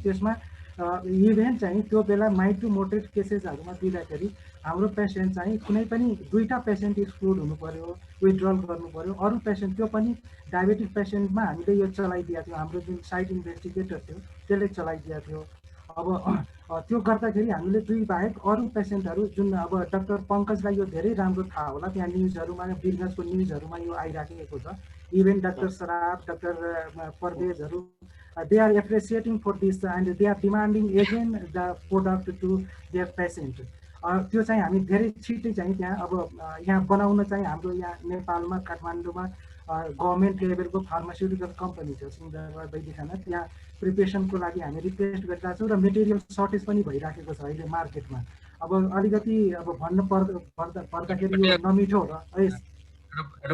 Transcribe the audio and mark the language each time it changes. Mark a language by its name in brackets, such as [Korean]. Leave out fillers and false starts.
[Nepali] त्यसमा इभेन चाहिँ त्यो बेला माइल्ड टु मोडरेट केसेसहरूमा दिँदाखेरि हाम्रो पेसेन्ट चाहिँ कुनै पनि 2टा पेसेन्ट एक्सक्लुड हुनु पर्यो, विथड्रल गर्नु पर्यो, अरू पेसेन्ट त्यो पनि डायबेटिक पेसेन्टमा हामीले यो चलाइदिएको थियो, हाम्रो जुन साइट इन्भेस्टिगेटर थियो त्यसले चलाइदिएको थियो। अब त्यो गर्दाखेरि हामीले 2 बाहेक अरू पेसेन्टहरू जुन अब डाक्टर पङ्कजलाई यो धेरै राम्रो थाहा होला, त्यहाँ न्युजहरूमा, बिजनेसको न्युजहरूमा यो आइराखेको छ। [English] Even doctor Saraf, doctor परवेजहरू, they are appreciating for this and they are demanding again the product to their patient. [Nepali] त्यो चाहिँ हामी धेरै छिटै चाहिँ त्यहाँ अब यहाँ बनाउन चाहिँ हाम्रो यहाँ नेपालमा काठमाडौँमा गभर्नमेन्ट लेभलको फार्मास्युटिकल कम्पनी छ सिंहदरबार वैदिखाना, त्यहाँ प्रिपरेसनको लागि हामी रिक्वेस्ट गरिरहेका छौँ र मेटेरियल सर्टेज पनि भइराखेको छ अहिले मार्केटमा। अब अलिकति अब भन्नु पर्दाखेरि यो नमिठो र